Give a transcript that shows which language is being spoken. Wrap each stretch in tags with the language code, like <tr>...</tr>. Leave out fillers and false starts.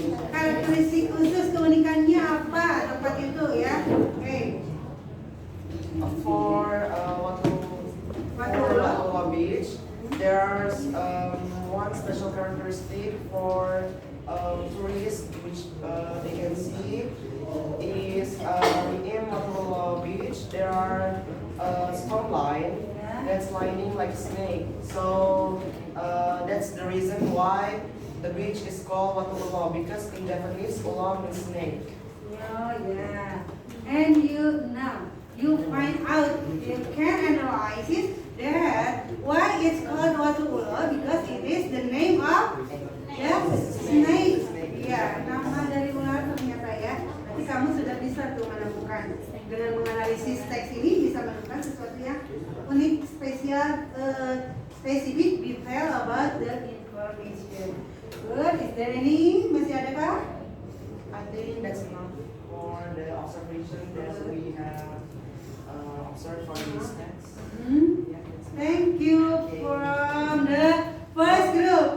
<id>Karakteristik khusus keunikannya apa tempat itu ya? Oke.</id> <en>For Watu Beach, there's one special characteristic for tourists which they can see is in Watu Beach there are stone line that's lining like snake. So that's the reason why the beach is called Watu Ulo, because in Japanese ulo means snake. Oh yeah. And you find out, you can analyze it that why it's called Watu Ulo, because it is the name of the snake.</en> <id>Ya, nama dari ular ternyata ya. Nanti kamu sudah bisa tuh menemukan dengan menganalisis teks ini bisa menemukan sesuatu yang unik, spesial, spesifik</id> <en>detail about the information. Good. Is there any?</en> <id>Masih ada kah?</id> <en>I think that's enough for the observation that we have observed from this text. Hmm? Yeah, that's enough. Thank you from the first group.</en>